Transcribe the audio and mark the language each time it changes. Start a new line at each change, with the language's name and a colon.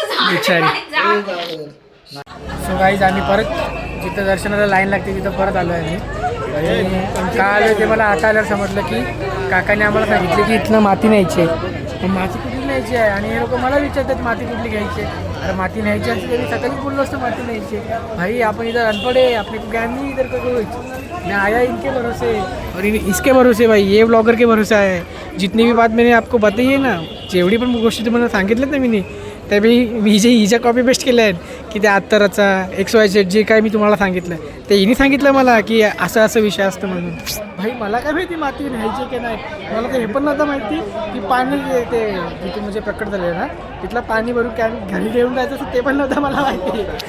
Marathi: बिचारी. So guys आम्ही परत जिथं दर्शनाला लाईन लागते तिथं परत आलो आहे. आणि का आलो ते मला आता आल्यावर समजलं की काकाने आम्हाला सांगितलं की इथनं माती न्यायची आहे. पण माती कुठली न्यायची आहे आणि हे लोक मला विचारतात माती कुठली घ्यायची आहे. अरे माती न्यायची असते तरी सकाळी बोललो असतं माती न्यायची.
Hindi: भाई आपण इधर अनपढ़ है, अपने को ज्ञान नहीं इधर का कुछ. मैं आया इनके भरोसे और इसके भरोसे भाई, ये ब्लॉगर के भरोसा है. जितनी भी बात मैंने आपको बताई है ना,
Marathi: जेवढी पण गोष्टी तुम्हाला सांगितलं ना मी त्या मी जे हिच्या कॉपी पेस्ट केल्या आहेत की त्या अत्तराचा XYZ जे काय मी तुम्हाला सांगितलं ते हिने सांगितलं मला की असं असं विषय असतं म्हणून. भाई मला काय माहिती माती न्यायची की नाही. मला तर हे पण नव्हतं माहिती की पाणी ते तिथे म्हणजे प्रकट झालं ना तिथलं पाणी भरून कॅन घरी घेऊन जायचं असं ते पण नव्हतं मला माहिती.